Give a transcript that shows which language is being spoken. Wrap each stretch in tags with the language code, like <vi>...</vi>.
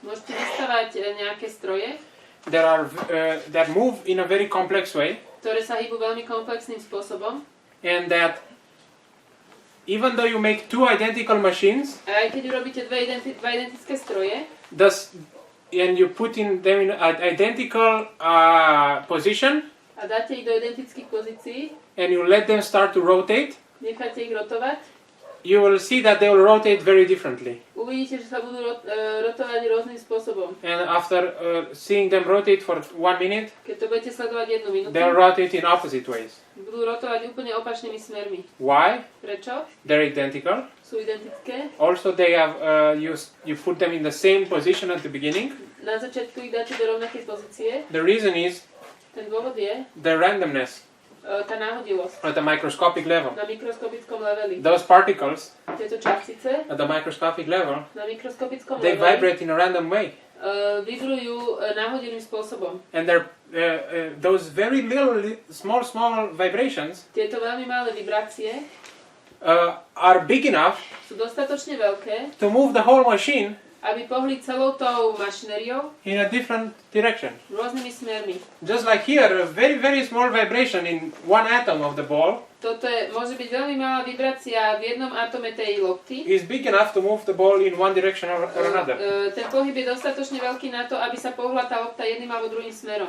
<sk>môžete vystavať nejaké stroje,</sk> <en>that move in a very complex way,</en> <sk>ktoré sa hýbu veľmi komplexným spôsobom.</sk> <en>and that even though you make two identical machines,</en> <sk>A aj keď urobíte dva identické stroje</sk> <en>and you put them in an identical position,</en> <sk>a dáte ich do identických pozícií,</sk> <en>and you let them start to rotate,</en> <sk>necháte ich rotovať,</sk> <en>you will see that they will rotate very differently.</en> <sk>uvidíte, že sa budú rotovať rôznym spôsobom.</sk> <en>And after seeing them rotate for 1 minute,</en> <sk>Keď to budete sledovať 1 minútu,</sk> <en>they'll rotate in opposite ways.</en> <sk>budú rotovať úplne opačnými smermi.</sk> <en>Why?</en> <sk>Prečo?</sk> <en>They're identical.</en> <sk>Sú identické.</sk> <en>Also, they have you put them in the same position at the beginning.</en> <sk>Na začiatku ich dáte do rovnakej pozície.</sk> <en>The reason is</en> <sk>Ten dôvod je</sk> <en>the randomness</en> <sk>tá náhodilosť</sk> <en>at the microscopic level.</en> <sk>na mikroskopickom leveli.</sk> <en>Those particles</en> <sk>Tieto častice</sk> <en>at the microscopic level,</en> <sk>na mikroskopickom</sk> <en>they</en> <sk>leveli</sk> <en>vibrate in a random way.</en> <sk>vibrujú náhodným spôsobom.</sk> <en>And they're those very little, small vibrations</en> <sk>Tieto veľmi malé vibrácie</sk> <en>are big enough</en> <sk>sú dostatočne veľké,</sk> <en>to move the whole machine</en> <sk>aby pohli celou tou mašinériou</sk> <en>in a different direction.</en> <sk>rôznymi smermi.</sk> <en>Just like here, a very, very small vibration in one atom of the ball</en> <sk>Toto môže byť veľmi malá vibrácia v jednom atome tej lopty.</sk> <en>is big enough to move the ball in one direction or another.</en> <sk>Ten pohyb je dostatočne veľký na to, aby sa pohla tá lopta jedným alebo druhým smerom.</sk>